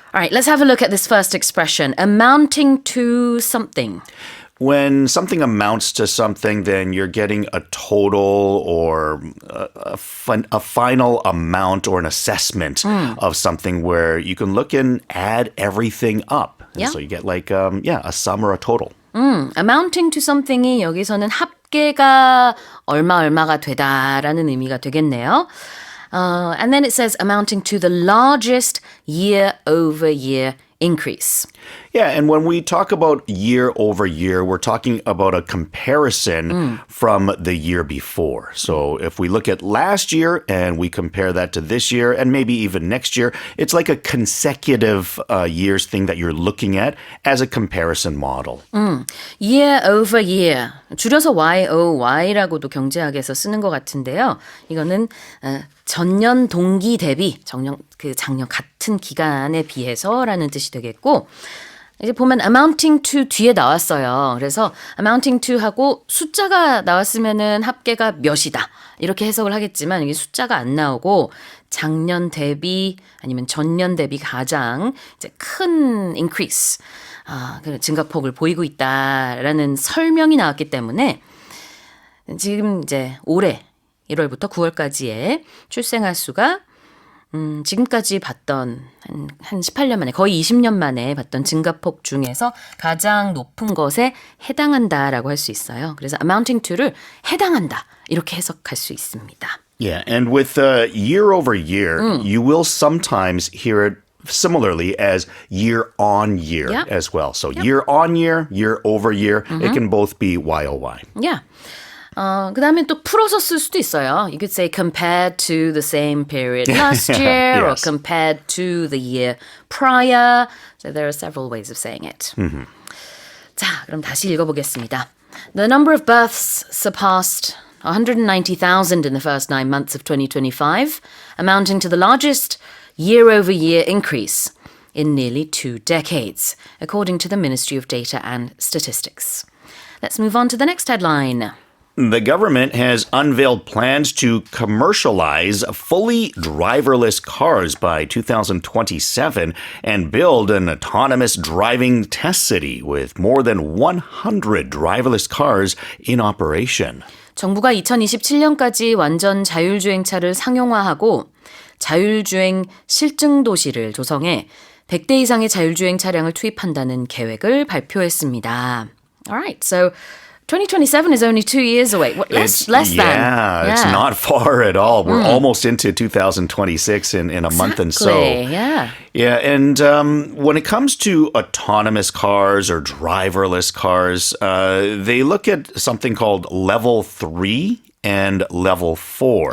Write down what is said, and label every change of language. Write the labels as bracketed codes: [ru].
[en] All right, let's have a look at this first expression, amounting to something. When something amounts to something, then you're getting a total or a final amount or an assessment of something where you can look and add everything up. And Yeah. so you get like, a sum or a total. amounting to something [ko] 이 여기서는 합계가 얼마가 되다라는 의미가 되겠네요. [en] And then it says amounting to the largest year-over-year increase. Yeah, and when we talk about year over year, we're talking about a comparison from the year before. So if we look at last year and we compare that to this year and maybe even next year, it's like a consecutive years thing that you're looking at as a comparison model. year over year. [ko] 줄여서 YOY라고도 경제학에서 쓰는 것 같은데요. 이거는 전년 동기 대비 작년 같은 기간에 비해서라는 뜻이 되겠고 이제 보면 [en] amounting to [ko] 뒤에 나왔어요. 그래서 amounting to 하고 숫자가 나왔으면은 합계가 몇이다. 이렇게 해석을 하겠지만 이게 숫자가 안 나오고 작년 대비 아니면 전년 대비 가장 이제 큰 increase, 그 증가폭을 보이고 있다라는 설명이 나왔기 때문에 지금 이제 올해 1월부터 9월까지의 출생아 수가 지금까지 봤던 한 18년 만에 거의 20년 만에 봤던 증가폭 중에서 가장 높은 것에 해당한다라고 할 수 있어요. 그래서 [en] amounting to [ko] 를 해당한다 이렇게 해석할 수 있습니다. [en] Yeah, and with year over year, you will sometimes hear it similarly as year on year Yep. as well. So year on year, year over year, it can both be YOY. Yeah. [ko] 그 다음에 또 풀어서 쓸 수도 있어요. [en] You could say compared to the same period last year or Yes. compared to the year prior. So there are several ways of saying it. [ko] 자, 그럼 다시 읽어보겠습니다. [en] The number of births surpassed 190,000 in the first 9 months of 2025, amounting to the largest year-over-year increase in nearly 2 decades, according to the Ministry of Data and Statistics. Let's move on to the next headline. The government has unveiled plans to commercialize fully driverless cars by 2027 and build an autonomous driving test city with more than 100 driverless cars in operation. [ko] 정부가 2027년까지 완전 자율주행차를 상용화하고 자율주행 실증 도시를 조성해 100대 이상의 자율주행 차량을 투입한다는 계획을 발표했습니다. [en] Alright, so 2027 is only 2 years away. Less than. Yeah, it's not far at all. We're almost into 2026 in a month and so. Exactly, yeah. Yeah, and when it comes to autonomous cars or driverless cars, they look at something called level 3 and level 4.